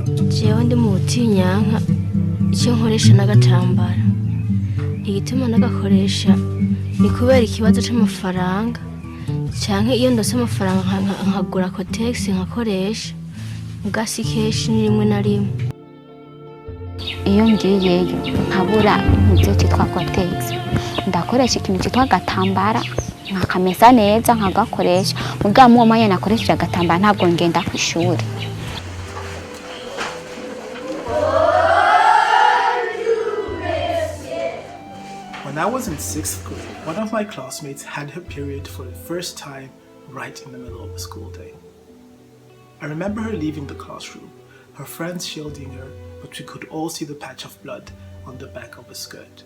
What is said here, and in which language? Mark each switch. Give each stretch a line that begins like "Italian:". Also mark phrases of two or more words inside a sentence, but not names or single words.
Rundi: jewe ndi mu butinyanka icyo nkoresha n'agatambara igituma nagakoresha ni kubera ikibazo c'amafaranga canke iyo ndose amafaranga nkagura kotex nkakoresha ugasi keshi ni rimwe na rimwe. Iyo ngiyeyo nkabura ibyo cyitwa kotex ndakoresha ikintu cyitwa agatambara nkakamesa neza nkagakoresha mugabo mu mwanya nakoresha agatambara ntabwo ngenda ku ishuri.
English: When I was in 6th grade, one of my classmates had her period for the first time right in the middle of the school day. I remember her leaving the classroom, her friends shielding her, but we could all see the patch of blood on the back of her skirt.